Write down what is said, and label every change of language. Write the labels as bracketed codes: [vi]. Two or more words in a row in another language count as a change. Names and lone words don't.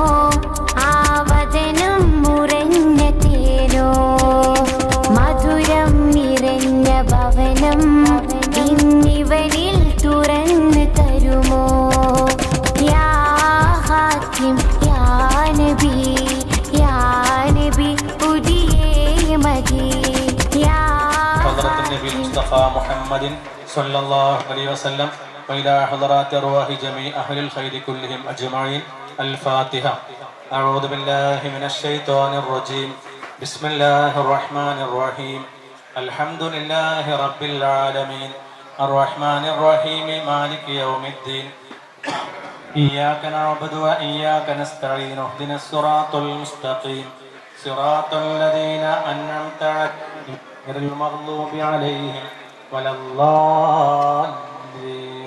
[ml] ആവതനം മുറഞ്ഞ തേനോ മധുരം നിറഞ്ഞ ഭവനം ഇന്നിവനിൽ തുറന്നു തരുമോ [ar] يا حكيم يا نبي [ml] പുതിയേ മതി യാ [ar] حضرة النبي المصطفى محمد صلى الله عليه وسلم وإلى حضرات أرواح جميع أهل الخير كلهم أجمعين. الفاتحة. أعوذ بالله من الشيطان الرجيم. بسم الله الرحمن الرحيم. الحمد لله رب العالمين الرحمن الرحيم مالك يوم الدين إياك نعبد وإياك نستعين اهدنا الصراط المستقيم صراط الذين أنعمت عليهم غير المغضوب عليهم ولا الضالين.